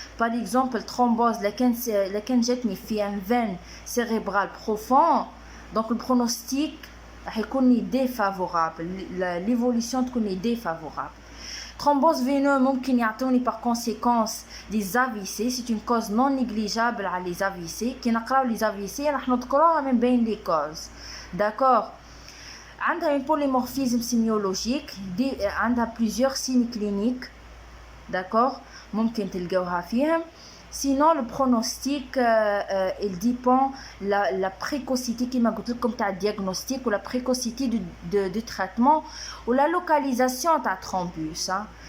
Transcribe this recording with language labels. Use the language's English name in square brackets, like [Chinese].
[French] Par exemple, thrombose laquelle jette une veine cérébrale profonde, donc le pronostic est défavorable, l'évolution est défavorable. Thrombose veineuse [Arabic] ممكن يعطوني [French] par conséquence des AVC. C'est une cause non négligeable à les AVC. [Arabic] كي نقراو les AVC راح نذكروها من بين les causes, d'accord. [French] عندها un polymorphisme sémiologique, عندها plusieurs signes cliniques, d'accord. [Arabic] ممكن تلقاوها فيهم. [French] Sinon le pronostic il dépend la précocité qui m'a [Arabic] قلت لكم تاع [French] diagnostic ou la précocité de traitement ou la localisation de la thrombus, hein.